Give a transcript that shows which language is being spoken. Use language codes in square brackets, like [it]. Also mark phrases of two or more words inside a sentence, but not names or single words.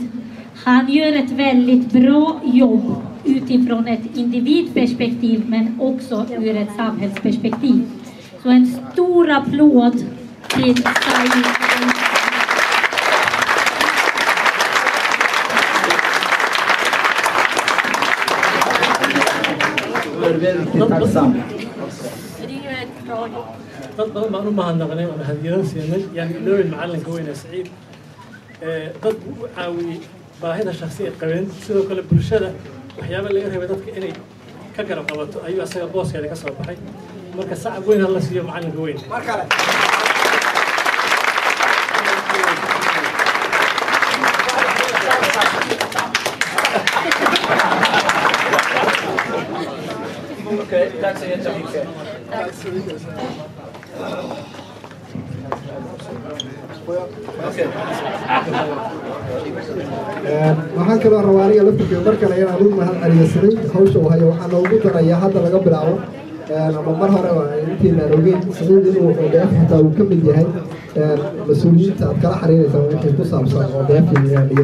[sv] Han gör ett väldigt bra jobb utifrån ett individperspektiv men också ur ett samhällsperspektiv. Så en stor applåd till Said. Väldigt tacksam. [so] dad badan baan u mahadnaqnay oo hadiyado siinay yani ilooyin macalinka weyne Saciid dad u caawiyey baahida shakhsiga qabeen sidoo kale bulshada waxyaabo laga rabay dadka inay ka garab qabato ayuu asaga booskeeda ka soo baxay marka sacab weyn la siiyo macalinka weyne markale [sv] Okay, tack så jättemycket. [so] waxaan kaloo rabaa aniga laftirkeeda mar kale inaan u mahad celiyasanay hawsha uu hayo waxaa noogu darayaa hadda laga bilaabo ama mar hore intii la ogeyn Saciid inuu ODF xitaa uu ka mid yahay mas-uuliyiinta aad kala xiriiraysaa wixii ku saabsan ODF iyo